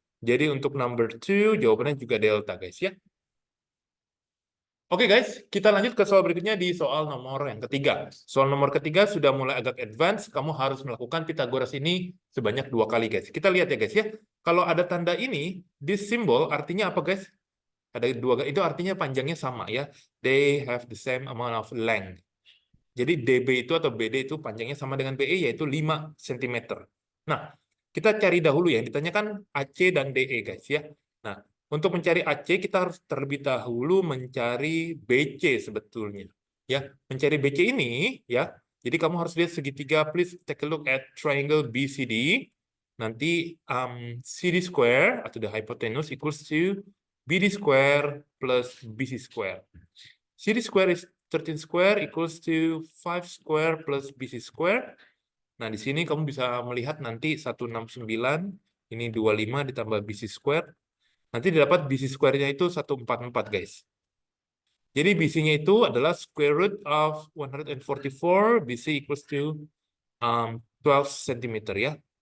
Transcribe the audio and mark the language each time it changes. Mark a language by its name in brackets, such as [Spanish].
[Indonesian] Jadi untuk number 2 jawabannya juga delta guys ya. Oke guys, kita lanjut ke soal berikutnya di soal nomor yang ketiga. Soal nomor ketiga sudah mulai agak advance, kamu harus melakukan Pythagoras ini sebanyak 2 kali guys. Kita lihat ya guys ya. Kalau ada tanda ini, [English] this symbol [Indonesian] artinya apa guys? Ada dua, itu artinya panjangnya sama ya. [English] They have the same amount of length. [Indonesian] Jadi DB itu atau BD itu panjangnya sama dengan BE, yaitu 5 cm. Nah, kita cari dahulu ya, ditanyakan AC dan DE guys ya. Nah, untuk mencari AC kita harus terlebih dahulu mencari BC sebetulnya. Ya, mencari BC ini ya. Jadi kamu harus lihat segitiga, [English] please take a look at triangle BCD. [Indonesian] Nanti [English] CD square [Indonesian] atau [English] the hypotenuse equals to BD square plus BC square. CD square is 13 square equals to 5 square plus BC square. [Indonesian] Nah, di sini kamu bisa melihat nanti 169, ini 25 ditambah BC square. Nanti didapat BC square-nya itu 144, guys. Jadi BC-nya itu adalah [English] square root of 144, BC equals to 12 cm [Indonesian] ya.